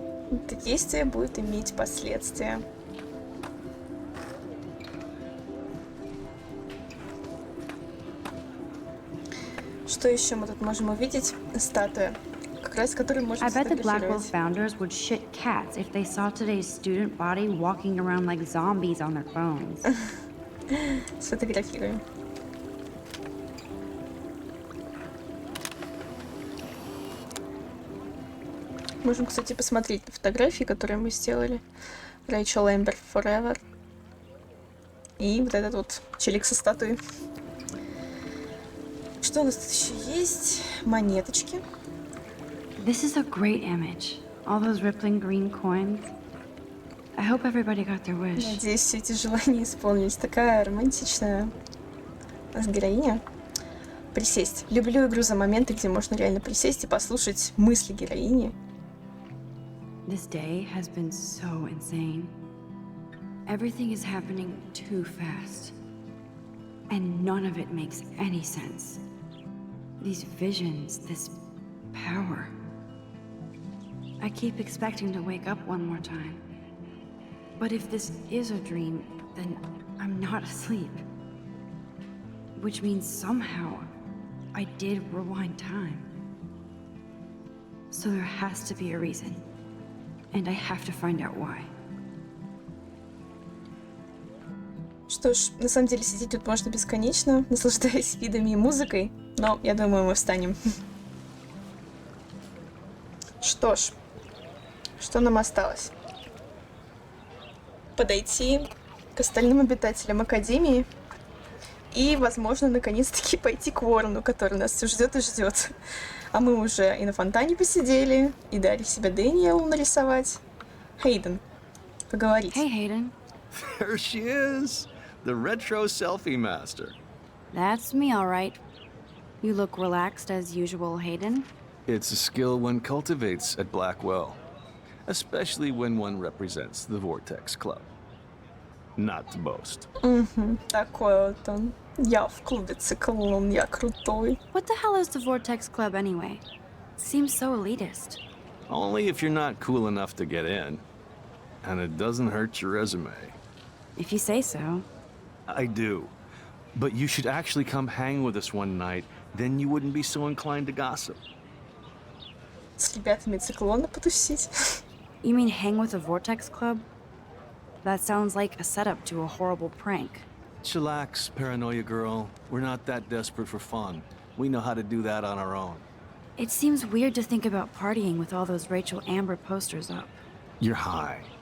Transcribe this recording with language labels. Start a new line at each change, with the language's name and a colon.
Russian: Это действие будет иметь последствия. Что еще мы тут можем увидеть? Статуя, как раз которую можно
English: I bet the Blackwell
Russian: сфотографировать.
English: founders would shit cats if they saw today's student body walking around like zombies on their phones.
Russian: Сфотографируем. Можем, кстати, посмотреть на фотографии, которые мы сделали. Рэйчел Эмбер Forever. И вот этот вот челик со статуей. Что у нас тут еще есть? Монеточки.
English: This is a great image. All those rippling green coins. I hope everybody got their wish.
Russian: Надеюсь, все эти желания исполнились. Такая романтичная у нас героиня. Присесть. Люблю игру за моменты, где можно реально присесть и послушать мысли героини.
English: This day has been so insane. Everything is happening too fast. And none of it makes any sense. These visions, this power. I keep expecting to wake up one more time. But if this is a dream, then I'm not asleep. Which means somehow I did rewind time. So there has to be a reason. And I have to find out why.
Russian: Что ж, на самом деле сидеть тут можно бесконечно, наслаждаясь видами и музыкой, но я думаю, мы встанем. Что ж, что нам осталось? Подойти к остальным обитателям Академии и, возможно, наконец-таки пойти к Ворону, который нас все ждет и ждет. А мы уже и на фонтане посидели, и дали себя Дэниелу нарисовать. Хейден, поговорить.
English: Hey, Hayden. There she is. the retro selfie master. That's me, all right. You look relaxed as usual, Hayden. It's a skill one cultivates at Blackwell, especially when one represents the Vortex Club. Not to boast.
Russian: Такой вот он. Я в клубе циклон, я крутой.
English: What the hell is the Vortex Club anyway? It seems so elitist. Only if you're not cool enough to get in. And it doesn't hurt your resume. If you say so. I do. But you should actually come hang with us one night, then you wouldn't be so inclined to gossip.
Russian: С ребятами циклона потусить.
English: You mean hang with the Vortex Club? That sounds like a setup to a horrible prank. Chillax, paranoia girl. We're not that desperate for fun. We know how to do that on our own. It seems weird to think about partying with all those Rachel Amber posters up. You're high.